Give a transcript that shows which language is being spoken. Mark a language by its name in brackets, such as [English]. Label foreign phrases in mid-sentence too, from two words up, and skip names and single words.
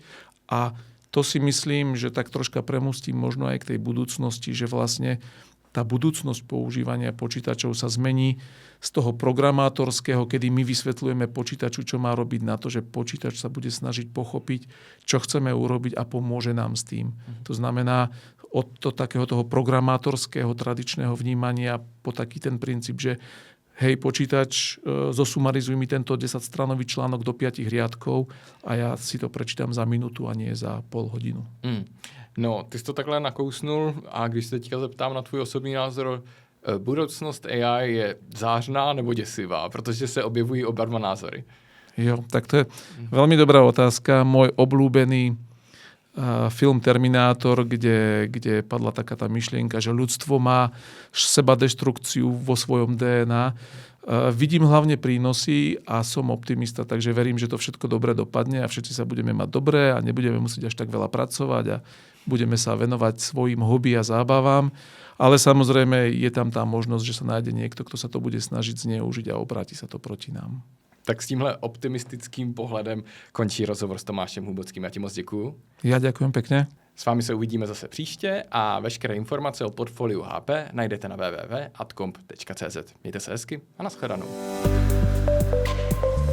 [Slovak] A to si myslím, že tak troška premostím možno aj k tej budúcnosti, že vlastne tá budúcnosť používania počítačov sa zmení z toho programátorského, kedy my vysvetľujeme počítaču, čo má robiť, na to, že počítač sa bude snažiť pochopiť, čo chceme urobiť a pomôže nám s tým. To znamená od takého toho programátorského tradičného vnímania po taký ten princíp, že hej, počítač, zosumarizuj mi tento 10-stranový článok do 5 riadkov a ja si to prečítam za minútu a nie za pol hodinu. [Czech] No, ty jsi to takhle nakousnul a když se teďka zeptám na tvůj osobní názor, budoucnost AI je zářná nebo děsivá, protože se objevují oba názory. [Slovak] Jo, tak to je veľmi dobrá otázka. Môj obľúbený film Terminátor, kde padla taká tá myšlienka, že ľudstvo má sebadeštrukciu vo svojom DNA. Vidím hlavne prínosy a som optimista, takže verím, že to všetko dobre dopadne a všetci sa budeme mať dobre a nebudeme musieť až tak veľa pracovať a budeme sa venovať svojim hobby a zábavám. Ale samozrejme je tam tá možnosť, že sa nájde niekto, kto sa to bude snažiť zneužiť a obráti sa to proti nám. [Czech] Tak s tímhle optimistickým pohledem končí rozhovor s Tomášem Hlubockým. Já ti moc děkuju. [Slovak] Ja ďakujem pekne. [Czech] S vámi se uvidíme zase příště a veškeré informace o portfoliu HP najdete na www.adcomp.cz. Mějte se hezky a nashledanou.